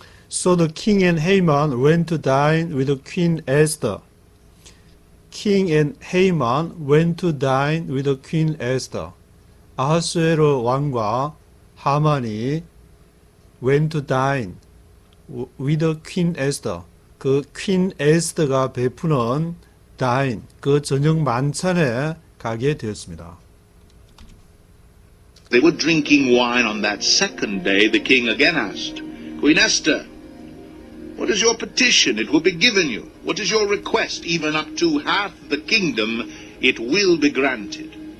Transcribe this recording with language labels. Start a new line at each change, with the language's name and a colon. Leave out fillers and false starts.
English: So the king and Haman went to dine with Queen Esther. King and Haman went to dine with Queen Esther.
Korean: 아하수에로 왕과 하만이
English: went to dine with Queen Esther.
Korean: 그 Queen Esther가 베푸는 dine, 그 저녁 만찬에 가게 되었습니다.
English: they were drinking wine on that second day, the king again asked, Queen Esther, what is your petition? It will be given you. What is your request? Even up to half the kingdom, it will be granted.